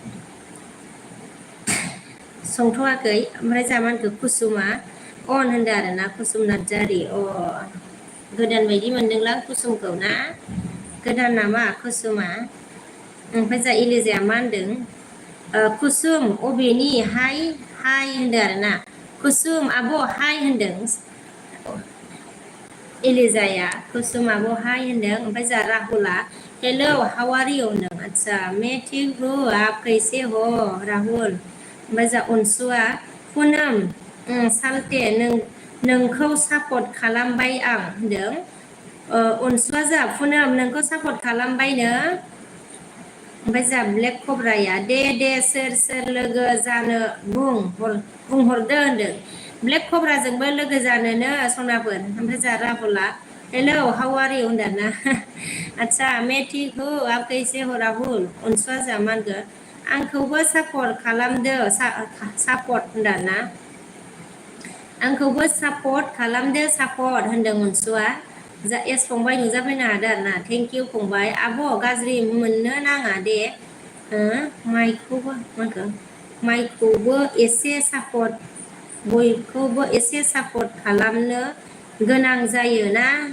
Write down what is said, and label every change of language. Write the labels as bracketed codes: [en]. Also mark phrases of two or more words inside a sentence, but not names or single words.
[brx] संथ'वाखै ओमफ्राय जामानखौ कुसुमा अन होनदों आरोना कुसुम नार्जारि गोदान बायदि मोनदोंलां कुसुमखौ ना गोदान नामा कुसुमा ओमफ्राय जा इलिजाया मा होनदों कुसुम अबेनि हाय होनदों आरोना कुसुम आब' हाय होनदों इलिजाया कुसुम आब' हाय होनदों ओमफ्राय जा राहुला [en] hello how are you [brx] होनदों आदसा [hi] मैं ठीक हूँ आप कैसे हो [brx] राहुल ओमफ्राय जा अनसुआ पुनम सालथे नोंखौ सापर्ट खालामबाय आं होनदों अनसुआ जा पुनम नोंखौ सापर्ट खालामबायनो ओमफ्राय जा ब्लेक कब्राया दे सोर लोगो जानो बुंहरदो होनदों ब्लेक कब्राजोंबो लोगो जानोनो सनाफोर ओमफ्राय जा राहुला [en] hello how are you [brx] होनदों ना आदसा [hi] मैं ठीक हूँ आप कैसे हो [brx] राहुल अनसुआ जा मा होनगोन आंखौबो सापर्ट खालामदो सापर्ट होनदों ना आंखौबो सापर्ट खालामदो सापर्ट होनदों अनसुआ जा एस फंबाय नुजाफैनो हादों आरोना [en] thank you [brx] फंबाय आब' गाज्रि मोननो नाङा दे माइखौबो एसे सापर्ट बयखौबो एसे सापर्ट खालामनो गोनां जायोना